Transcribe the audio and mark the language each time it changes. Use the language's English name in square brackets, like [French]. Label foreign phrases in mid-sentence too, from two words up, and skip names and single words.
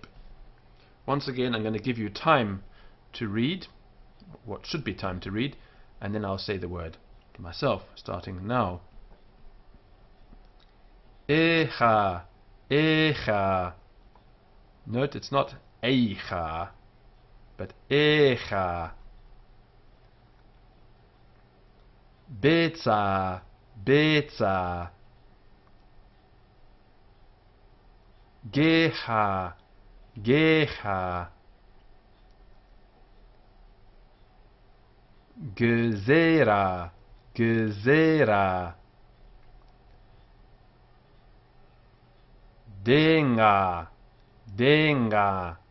[English] Once again, I'm going to give you time to read, what should be time to read, and then I'll say the word to myself, starting now. [Hebrew] Echa, echa. [English] Note it's not eicha, but echa. [Hebrew] Betza, betza. Geha, geha. Gezera, gezera. Denga, denga.